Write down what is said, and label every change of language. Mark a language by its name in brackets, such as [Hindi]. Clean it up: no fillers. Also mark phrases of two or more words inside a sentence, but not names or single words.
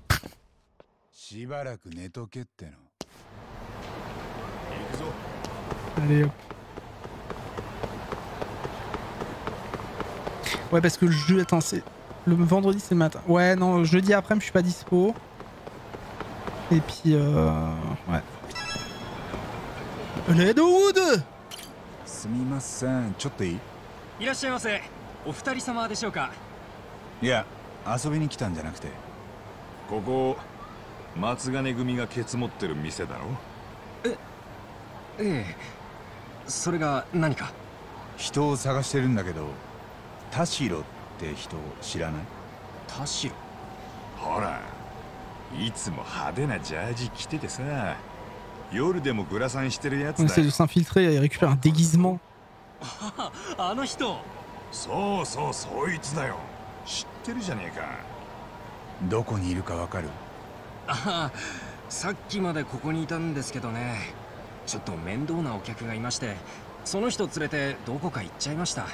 [French] Allez hop. Ouais parce que le jeu, attends c'est... Le vendredi c'est le matin. Ouais non, jeudi après je suis pas dispo. Et puis ouais. Redwood! [Japanese] すみません、ちょっといい？いらっしゃいませ。お二人様でしょうか？いや、遊びに来たんじゃなくて。ここ松金組がケツ持ってる店だろ？ええ。それが何か？人を探してるんだけど、田代って人知らない？田代？ほら、いつも派手なジャージ着ててさ、夜でもグラサンしてるやつだ。 [French] On essaie de s'infiltrer et récupérer un déguisement. [Japanese] あの人。そうそう、そいつだよ。知ってるじゃねえか。どこにいるかわかる？ああ、さっきまでここにいたんですけどね。ちょっと面倒なお客がいまして、その人連れてどこか行っちゃいました。